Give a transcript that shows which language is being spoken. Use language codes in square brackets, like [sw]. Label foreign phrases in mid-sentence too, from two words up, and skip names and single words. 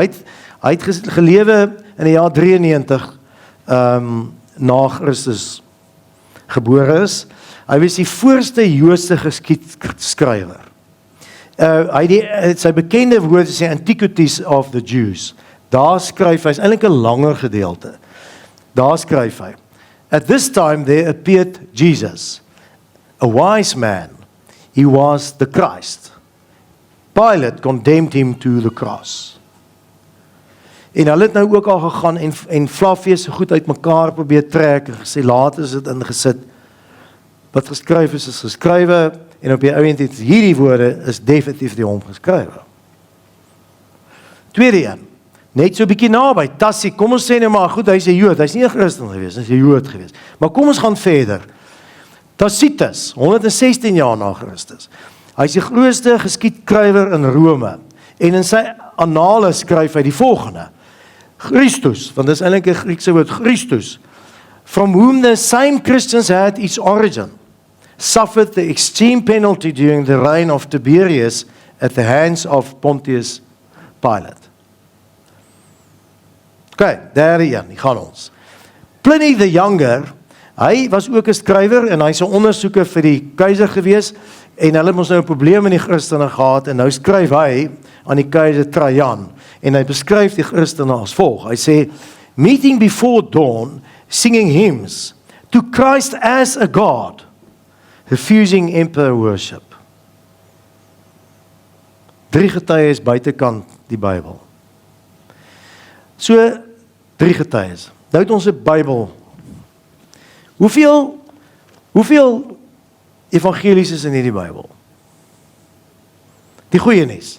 [af] Hy het gelewe in die jaar 93 na Christus gebore is. Hy was die voorste Joodse geskiedskrywer. Hy het sy bekende woorde sê Antiquities of the Jews. Daar skryf hy, is eintlik 'n langer gedeelte. Daar skryf hy, [en] at this time there appeared Jesus, a wise man. He was the Christ. Pilate condemned him to the cross. [af] En hulle het nou ook al gegaan en Flavius so goed uitmekaar probeer trek en gesê, later is dit ingesit. Wat geskryf is geskrywe, en op die ouend het hierdie woorde is definitief die hom geskrywe. Tweede een, net so 'n bietjie naby, Tassie, kom ons sê nou maar, goed, hy's 'n Jood, hy's nie 'n Christen gewees, hy's 'n Jood gewees. Maar kom ons gaan verder. Tacitus, 116 jaar na Christus. Hy's die grootste geskiedskrywer in Rome. En in sy annale skryf hy die volgende. Christus, want dis eintlik 'n Griekse woord, Christus, [en] from whom the same Christians had its origin, suffered the extreme penalty during the reign of Tiberius at the hands of Pontius Pilate. [af] Okay, daar een, gaan ons. Pliny the Younger, hy was ook 'n skrywer en hy's 'n ondersoeker vir die keiser gewees en hulle het mos nou 'n probleem in die Christene gehad en nou skryf hy aan die keiser Trajan en hy beskryf die Christene as volg. Hy sê, [en] meeting before dawn, singing hymns to Christ as a God, refusing emperor worship. [af] 3 getuies buitekant die Bybel. So, 3 getuies. Nou het ons 'n Bybel. Hoeveel evangelies is in hierdie Bybel? Die goeie nuus.